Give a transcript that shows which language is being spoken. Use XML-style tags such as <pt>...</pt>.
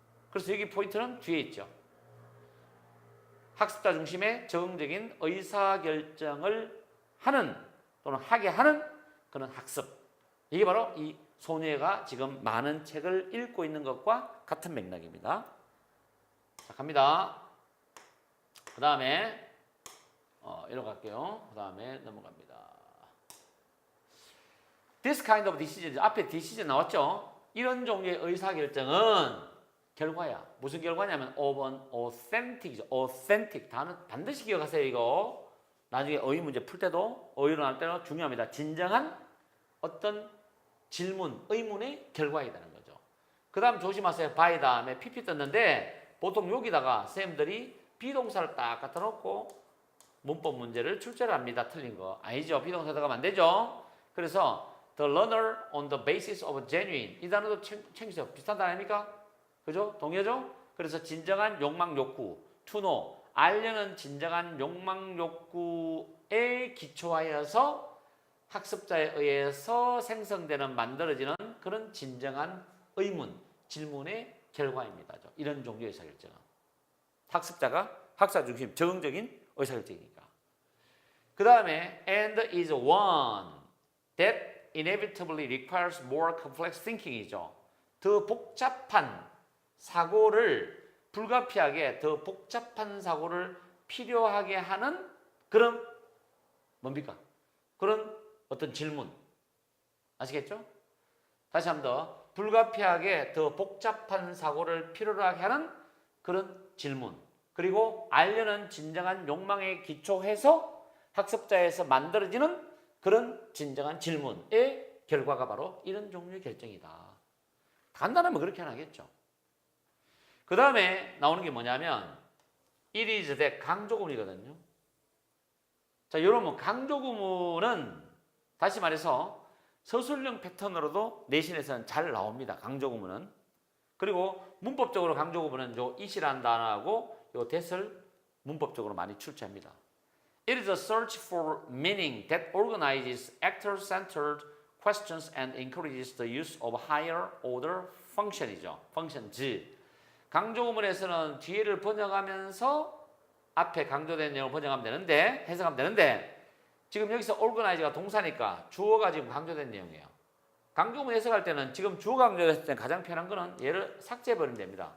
<ko>그래서 여기 포인트는 뒤에 있죠. 학습자 중심의 적응적인 의사결정을 하는 또는 하게 하는 그런 학습. 이게 바로 이 소녀가 지금 많은 책을 읽고 있는 것과 같은 맥락입니다. 자, 갑니다. 그 다음에 이리로 갈게요. 그 다음에 넘어갑니다. This kind of decision, 앞에 decision 나왔죠? 이런 종류의 의사결정은 결과야. 무슨 결과냐면 of an authentic 이죠.</ko> <en>authentic.</en> <ko>단어 반드시 기억하세요. 이거 나중에 어휘 문제 풀 때도 어휘로 나올 때도 중요합니다. 진정한 어떤 질문, 의문의 결과이라는 거죠. 그 다음 조심하세요. by 다음에 pp 떴는데 보통 여기다가 쌤들이 비동사를 딱 갖다 놓고 문법 문제를 출제를 합니다. 틀린 거. 아니죠. 비동사 들어가면 안 되죠. 그래서 the learner on the basis of genuine 이 단어도 챙기세요. 비슷한 단어 아닙니까? 그죠? 동의하죠? 그래서 진정한 욕망 욕구 to know 알려는 진정한 욕망 욕구에 기초하여서 학습자에 의해서 생성되는 만들어지는 그런 진정한 의문, 질문의 결과입니다. 이런 종류의 의사결정은 학습자가 학습자 중심 적응적인 의사결정이니까. 그 다음에 and is one that inevitably requires more complex thinking 이죠. 더 복잡한 사고를 불가피하게 더 복잡한 사고를 필요하게 하는 그런 뭡니까? 그런 어떤 질문. 아시겠죠? 다시 한 번 더. 불가피하게 더 복잡한 사고를 필요로 하게 하는 그런 질문. 그리고 알려는 진정한 욕망에 기초해서 학습자에서 만들어지는 그런 진정한 질문의 결과가 바로 이런 종류의 결정이다. 간단하면 그렇게 하겠죠. 그 다음에 나오는 게 뭐냐면 it is that 강조구문이거든요. 자, 여러분 강조구문은 다시 말해서 서술형 패턴으로도 내신에서는 잘 나옵니다. 강조구문은. 그리고 문법적으로 강조구문은 요 it이라는 단어하고 요 that을 문법적으로 많이 출제합니다.</ko> <en>It is a search for meaning that organizes actor-centered questions and encourages the use of higher order function이죠. functions.</en> <ko>강조구문에서는 뒤에를 번역하면서 앞에 강조된 내용을 번역하면 되는데, 해석하면 되는데, 지금 여기서 organize가 동사니까 주어가 지금 강조된 내용이에요. 강조구문 해석할 때는 지금 주어가 강조됐을 때 가장 편한 거는 얘를 삭제해버리면 됩니다.</ko>